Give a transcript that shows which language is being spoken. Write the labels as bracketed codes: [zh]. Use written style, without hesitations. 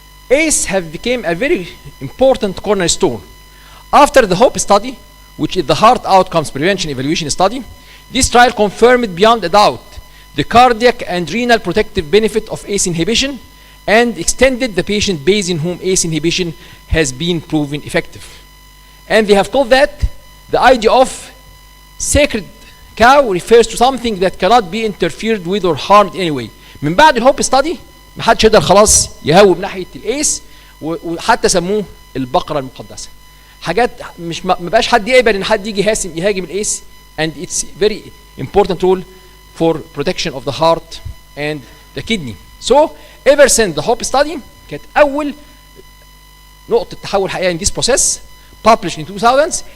[en] ACE have become a very important cornerstone. After the HOPE study, which is the Heart Outcomes Prevention Evaluation Study, this trial confirmed beyond a doubt the cardiac and renal protective benefit of ACE inhibition and extended the patient base in whom ACE inhibition has been proven effective. And they have called that the idea of sacred cow refers to something that cannot be interfered with or harmed in any way. [ar] من بعد الهوب ستادي ما حدش يقدر خلاص يهوب ناحيه الايس، وحتى سموه البقره المقدسه. حاجات مش ما بقاش حد يقبل ان حد يجي يهاجم الايس، [en] and it's very important role for protection of the heart and the kidney. So ever since the HOPE study [ar] كانت اول نقطه تحول حقيقيه [en] in this process published in 2000s.